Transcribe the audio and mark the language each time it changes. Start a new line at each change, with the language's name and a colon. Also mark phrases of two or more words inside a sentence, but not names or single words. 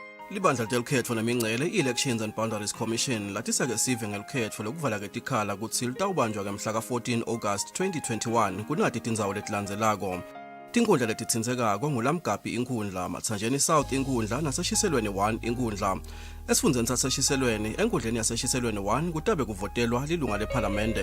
Swati: Libandla delkhetfo nemingcele i-Elections and Boundaries Commission lathi-ke sive ngelukhetfo lokuvala ketikhala kutsi litawubanjwa ngemhla ka-14 August 2021 kunati tindzawo letilandzelako. Tinkundla letitsindzekako nguLamgabhi inkundla, Matsanjeni South inkundla naseShiselweni 1 inkundla. Esifundzeni saseshiselweni, enkundleni yaseshiselweni 1 kutabe kuvotelwa lilunga lephalamende.